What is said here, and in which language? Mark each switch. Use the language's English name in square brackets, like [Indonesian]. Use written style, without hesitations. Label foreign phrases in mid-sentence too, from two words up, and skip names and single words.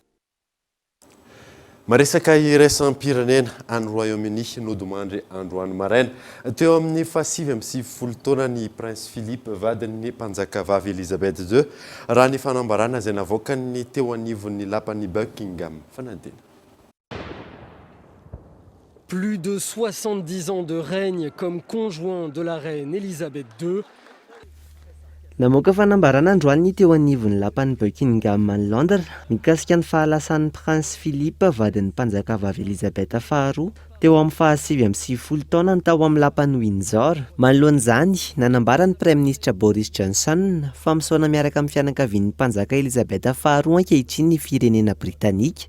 [Malagasy] Maresaka iraisam-pirenena any Royaume-Uni nodimandry androany maraina teo amin'ny 7 taona ny Prince Philippe vadin'ny mpanjakavavy Elisabeth II raha ny fanambarana izay navoakany teo anivon'ny lapan'ny Buckingham. Fanantena. [French] Plus de 70 ans de règne comme conjoint de la reine Elisabeth II. [Malagasy] Namoaka fanambarana androany teo anivon'ny lapan'ny Buckingham any Londres mikasika ny fahalasan'ny Prince Philippe vadin'ny mpanjakavavy Elisabeth faharoa teo amin'ny 7 taona ny tao amin'ny lapan'ny Windsor. Manoloan'izany nanambara ny Prime Ministre Boris Johnson fa misaona miaraka amin'ny fianakavian'ny mpanjaka Elisabeth faharoa ankehitriny ny firenena Britanika.